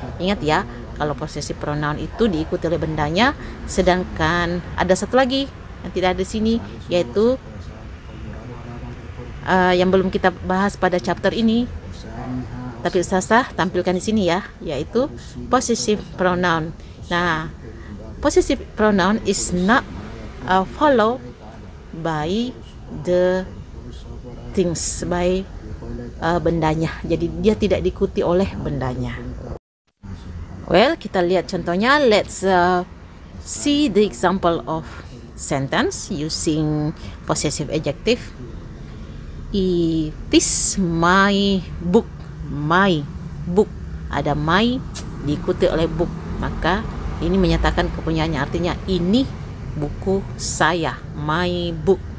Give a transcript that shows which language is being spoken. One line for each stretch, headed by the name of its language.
Indonesian: Ingat ya, kalau possessive pronoun itu diikuti oleh bendanya, sedangkan ada satu lagi yang tidak ada di sini, yaitu yang belum kita bahas pada chapter ini, tapi Ustazah tampilkan di sini ya, yaitu possessive pronoun.
English: Nah, possessive pronoun is not followed by the things, by bendanya.
Indonesian: Jadi dia tidak diikuti oleh bendanya. Well, kita lihat contohnya.
English: Let's see the example of sentence using possessive adjective. It is my book.
Indonesian: My book, ada my diikuti oleh book, maka ini menyatakan kepunyaannya, artinya ini buku saya, my book.